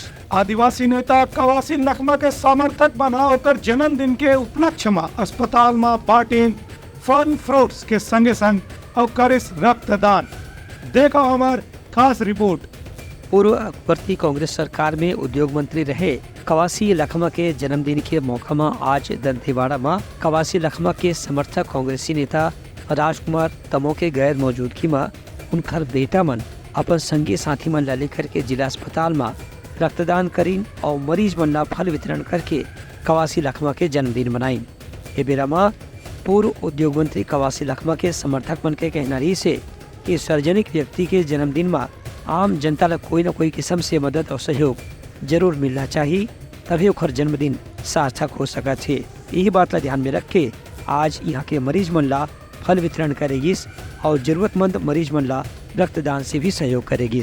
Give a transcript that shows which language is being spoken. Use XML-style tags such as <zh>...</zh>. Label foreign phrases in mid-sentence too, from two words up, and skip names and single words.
<hne>आदिवासी नेता कवासी लखमा के समर्थक बना होकर जन्मदिन के उपलक्ष्य में अस्पताल में बांटे फल फ्रूट्स के संगे संग और करिस रक्तदान। देखो हमार खास रिपोर्ट। पूर्ववर्ती कांग्रेस सरकार में उद्योग मंत्री रहे कवासी लखमा के जन्मदिन के मौका में आज दंतेवाड़ा में कवासी लखमा के समर्थक कांग्रेसी नेता राजकुमार तमो के गैर मौजूदगी में उनकर बेटा मन अपन संगी साथी मन ला लेकर के जिला अस्पताल में रक्तदान करीन और मरीज मन ला फल वितरण करके कवासी लखमा के जन्मदिन मनाइन। ए बेरा में पूर्व उद्योग मंत्री कवासी लखमा के समर्थक मन के कहना रही से कि सार्वजनिक व्यक्ति के जन्मदिन में आम जनता ला कोई न कोई किस्म से मदद और सहयोग जरूर मिलना चाहिए, तभी ओकर जन्मदिन सार्थक हो सका थे। यही बात ला ध्यान में रख के आज यहाँ के मरीज मन ला फल वितरण करेगी और जरूरतमंद मरीज मन ला रक्तदान से भी सहयोग करेगी।</hne>